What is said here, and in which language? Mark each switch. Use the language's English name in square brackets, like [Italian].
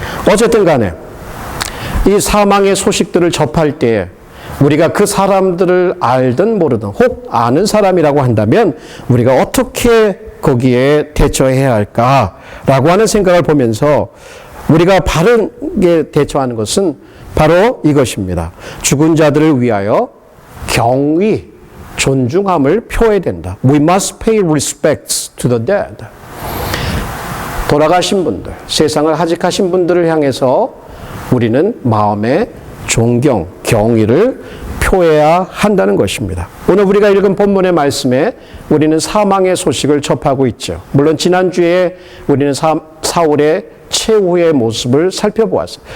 [Korean] 어쨌든 간에 이 사망의 소식들을 접할 때 우리가 그 사람들을 알든 모르든 혹 아는 사람이라고 한다면 우리가 어떻게 거기에 대처해야 할까라고 하는 생각을 보면서 우리가 바르게 대처하는 것은 바로 이것입니다. 죽은 자들을 위하여 경의, 존중함을 표해야 된다. [English] We must pay respects to the dead. [Korean] 돌아가신 분들, 세상을 하직하신 분들을 향해서 우리는 마음의 존경, 경의를 표해야 한다는 것입니다. 오늘 우리가 읽은 본문의 말씀에 우리는 사망의 소식을 접하고 있죠. 물론 지난주에 우리는 사울의 최후의 모습을 살펴보았어요.